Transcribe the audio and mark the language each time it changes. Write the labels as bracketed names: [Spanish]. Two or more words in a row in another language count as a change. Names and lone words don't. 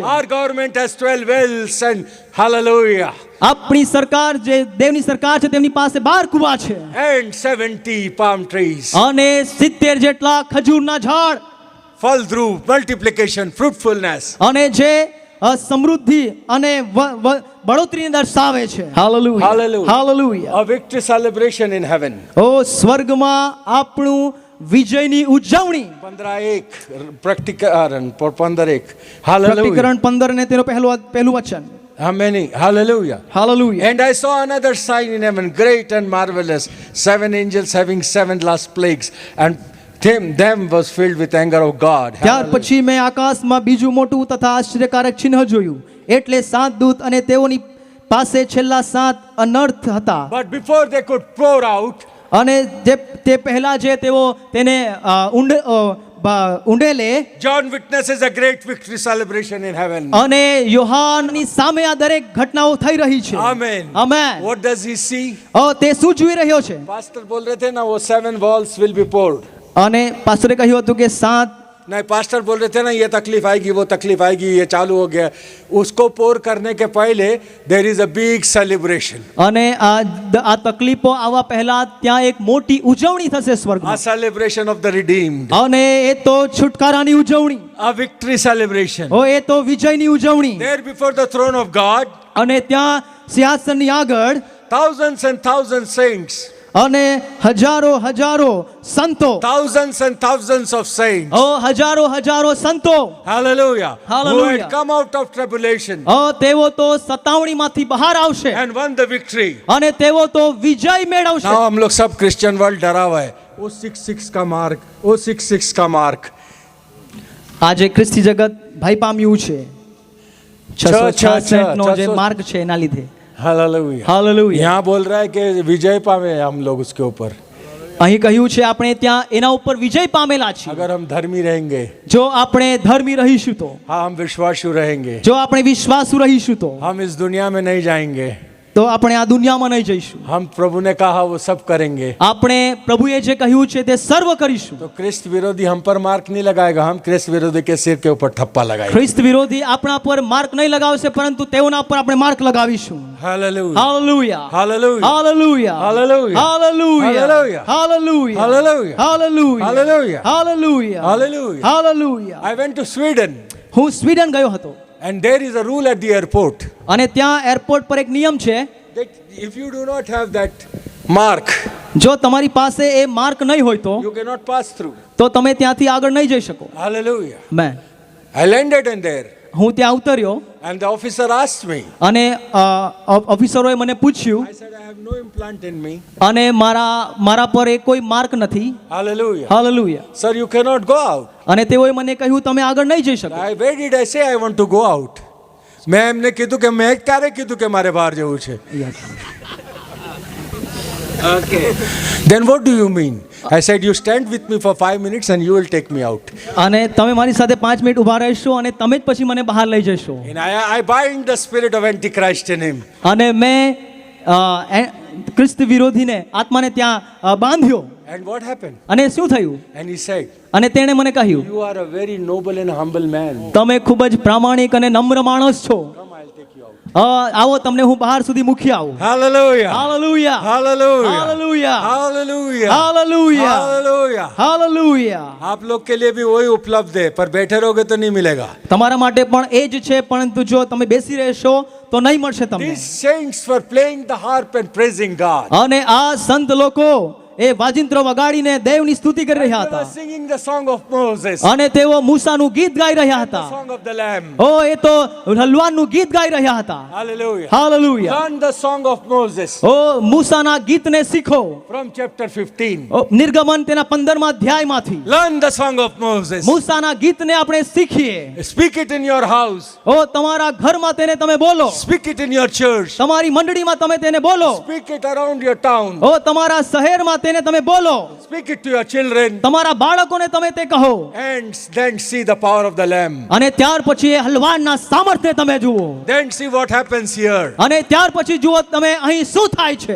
[English] Our government has 12 wells and hallelujah. [Gujarati] આપણી સરકાર જે દેવની સરકાર છે તેમની પાસે 12 કુવા છે [English] And 70 palm trees. [Gujarati] અને 70 જેટલા ખજૂરના ઝાડ [English] Fall through multiplication, fruitfulness. [Gujarati] અને જે સમૃદ્ધિ અને બળોતરીને દર્શાવે છે. [English] Hallelujah. [Gujarati] હાલેલુયા. [English] A victory celebration in heaven. [Gujarati] ઓ સ્વર્ગમાં આપણું વિજયની ઉજવણી. 15:1 પ્રકટીકરણ 15:1. Hallelujah. પ્રકટીકરણ 15 ને તેનું પહેલું વચન. [English] How many? Hallelujah. Hallelujah. And I saw another sign in heaven, great and marvelous, 7 angels having 7 last plagues, and them was filled with anger of God. [Gujarati] ત્યાર પછી મેં આકાશમાં બીજું મોટું તથા આશ્ચર્યકારક ચિહ્ન જોયું, એટલે 7 દૂત અને તેઓની પાસે છેલ્લા 7 અનર્થ હતા. [English] But before they could pour out, [Gujarati] અને તે પહેલા જે તેઓ તેને ઉંડેલે [English] John witnesses a great victory celebration in heaven. [Gujarati] અને યોહાનની સામે આ દરેક ઘટનાઓ થઈ રહી છે. [English] Amen. [Gujarati] આમેન. [English] What does he see? [Gujarati] તે શું જોઈ રહ્યો છે? [Hindi] Pastor बोल रहे थे ना वो 7 [English] walls will be poured. [Gujarati] અને પાસ્ટરે કહ્યું હતું કે 7 [Hindi] नहीं पास्टर बोल रहे थे ना ये तकलीफ आएगी वो तकलीफ आएगी ये चालू हो गया. उसको पोर करने के पहले [English] there is a big celebration. [Gujarati] અને આ તકલીફો આવવા પહેલા ત્યાં એક મોટી ઉજવણી થશે [English] A [Gujarati] સ્વર્ગમાં. [English] celebration of the redeemed. [Gujarati] અને એ તો છુટકારાની ઉજવણી. [English] A victory celebration. [Gujarati] એ તો વિજયની ઉજવણી. [English] There before the throne of God, [Gujarati] અને ત્યાં સિંહાસનની આગળ [English] thousands and thousands saints. [Gujarati] અને હજારો હજારો સંતો. [English] Thousands and thousands of saints. [Gujarati] હજારો હજારો સંતો. [English] Hallelujah. Who Hallelujah. had come out of tribulation [Gujarati] તેઓ તો સતાવણીમાંથી બહાર આવશે [English] and won the victory. [Gujarati] અને તેઓ તો વિજય મેળવશે. [Hindi] Now हम लोग सब [English] Christian world [Hindi] डरा हुआ है. वो 666 का मार्क, वो 66 का मार्क. [Gujarati] આજે ખ્રિસ્તી જગત ભય પામ્યું છે 666 નો જે માર્ક છે એના લીધે. [English] Hallelujah. [Gujarati] હાલેલુયા. [Hindi] यहाँ बोल रहा है कि विजय पावे हम लोग उसके ऊपर [Gujarati] અહીં કહ્યું છે આપણે ત્યાં એના ઉપર વિજય પામેલા છીએ. [Hindi] अगर हम धर्मी रहेंगे, [Gujarati] જો આપણે ધર્મી રહીશું તો, [Hindi] हाँ हम विश्वासु रहेंगे, [Gujarati] જો આપણે વિશ્વાસુ રહીશું તો [Hindi] हम इस दुनिया में नहीं जाएंगे. [Gujarati] તો આપણે આ દુનિયામાં નહીં જઈશું. [Hindi] हम प्रभु ने कहा वो सब करेंगे. [Gujarati] આપણે પ્રભુએ જે કહ્યું છે તે સર્વ કરીશું. [Hindi] तो क्रिस्त विरोधी हम पर मार्क नहीं लगाएगा, हम क्रिस्त विरोधी के सिर के ऊपर ठप्पा लगाएंगे. [Gujarati] ખ્રિસ્ત વિરોધી આપણા પર માર્ક નહીં લગાવશે પરંતુ તેઓના પર આપણે માર્ક લગાવીશું. [English] Hallelujah. [Gujarati] હાલેલુયા. [English] Hallelujah. [Gujarati] હાલેલુયા. [English] Hallelujah. [Gujarati] હાલેલુયા. [English] Hallelujah. [Gujarati] હાલેલુયા. [English] Hallelujah. [Gujarati] હાલેલુયા. [English] Hallelujah. [Gujarati] હાલેલુયા. [English] Hallelujah. [Gujarati] હાલેલુયા. [English] I went to Sweden [Gujarati] હું સ્વીડન ગયો હતો [English] and there is a rule at the airport [Gujarati] અને ત્યાં એરપોર્ટ પર એક નિયમ છે [English] that if you do not have that mark, [Gujarati] જો તમારી પાસે એ માર્ક નહીં હોય તો [English] you cannot pass through. [Gujarati] તો તમે ત્યાંથી આગળ નહીં જઈ શકો. [English] Hallelujah. [Gujarati] મેં [English] I landed in there [Gujarati] હું ત્યાં ઉતર્યો [English] and the officer asked me. [Gujarati] અને ઓફિસરોએ મને પૂછ્યું [English] I said I have no implant in me. [Gujarati] અને મારા પર એ કોઈ માર્ક નથી. [English] Hallelujah. [Gujarati] હાલેલુયા. [English] Sir, you cannot go out. [Gujarati] અને તેઓએ મને કહ્યું તમે આગળ નહીં જઈ શકો. [English] Where did I say I want to go out? [Gujarati] મેં એમને કીધું કે મેં ક્યારે કીધું કે મારે બહાર જવું છે? [English] Okay. Then what do you mean? I said you stand with me for 5 minutes and you will take me out. [Gujarati] અને તમે મારી સાથે 5 મિનિટ ઊભા રહેશો અને તમે જ પછી મને બહાર લઈ જશો. [English] And I bind the spirit of Antichrist in him. [Gujarati] અને મેં ખ્રિસ્ત વિરોધીને આત્માને ત્યાં બાંધ્યો. [English] And what happened? [Gujarati] અને શું થયું? [English] And he said, [Gujarati] અને તેણે મને કહ્યું [English] you are a very noble and humble man. [Gujarati] તમે ખૂબ જ પ્રામાણિક અને નમ્ર માણસ છો. [English] Come, I'll take you out. [Gujarati] આવો તમને હું બહાર સુધી મૂકી આવું. [English] Hallelujah. [Gujarati] હાલેલુયા. [English] Hallelujah. [Gujarati] હાલેલુયા. [English] Hallelujah. [Gujarati] હાલેલુયા. [English] Hallelujah. [Gujarati] હાલેલુયા. [Hindi] आप लोग के लिए भी वही उपलब्ध है, पर बैठे रहोगे तो नहीं मिलेगा. [Gujarati] તમારા માટે પણ એ જ છે પરંતુ જો તમે બેસી રહેશો તો નહીં મળશે તમને. [English] These saints were playing the harp and praising God. [Gujarati] અને આ સંત લોકો એ વાજિંત્રો વગાડીને દેવની સ્તુતિ કરી રહ્યા [English] They were [Gujarati] હતા [English] singing the song of Moses, [Gujarati] અને તેઓ મૂસાનું ગીત ગાઈ રહ્યા [English] the [Gujarati] હતા. [English] song of the Lamb. [Gujarati] એ તો હલવાનનું ગીત ગાઈ રહ્યા હતા. [English] Hallelujah. [Gujarati] હાલેલુયા. [English] Learn the song of Moses [Gujarati] મૂસાના ગીતને શીખો. [English] from chapter 15. [Gujarati] નિર્ગમન તેના 15મા અધ્યાયમાંથી [English] Learn the song of Moses. [Gujarati] મૂસાના ગીતને આપણે શીખીએ. [English] Speak it in your house. [Gujarati] તમારા ઘરમાં તેને તમે બોલો. [English] Speak it in your church. [Gujarati] તમારી મંડળીમાં તમે તેને બોલો. [English] Speak it around your town. [Gujarati] તમારા શહેરમાં તેને તમે બોલો. [English] Speak it to your children. [Gujarati] તમારા બાળકોને તમે તે કહો. [English] And then see the power of the Lamb. [Gujarati] અને ત્યાર પછી એ હલવાનના સામર્થ્ય તમે જુઓ. [English] Then see what happens here. [Gujarati] અને ત્યાર પછી જુઓ તમે અહીં શું થાય છે.